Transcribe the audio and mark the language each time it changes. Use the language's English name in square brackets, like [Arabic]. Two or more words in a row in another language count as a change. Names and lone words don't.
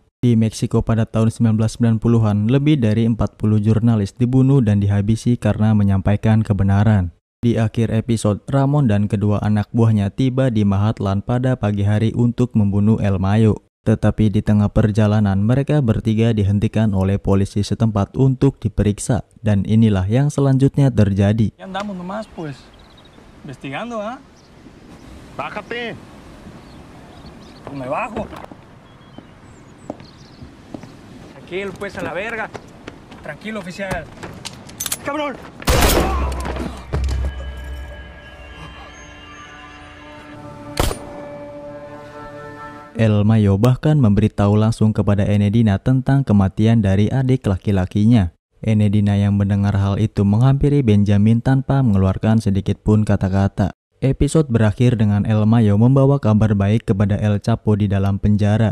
[Indonesian] Di Meksiko pada tahun 1990-an, lebih dari 40 jurnalis dibunuh dan dihabisi karena menyampaikan kebenaran. Di akhir episode, Ramon dan kedua anak buahnya tiba di Mahatlan pada pagi hari untuk membunuh El Mayo. Tetapi di tengah perjalanan mereka bertiga dihentikan oleh polisi setempat untuk diperiksa, dan inilah yang selanjutnya terjadi. [Spanish] Ya andamos nomás pues investigando, ¿ah? Bájate. Me bajo. Tranquilo, pues, a la verga. Tranquilo, oficial. ¡Cabrón! [Indonesian] El Mayo bahkan memberitahu langsung kepada Enedina tentang kematian dari adik laki-lakinya. Enedina yang mendengar hal itu menghampiri Benjamin tanpa mengeluarkan sedikit pun kata-kata. Episode berakhir dengan El Mayo membawa kabar baik kepada El Chapo di dalam penjara.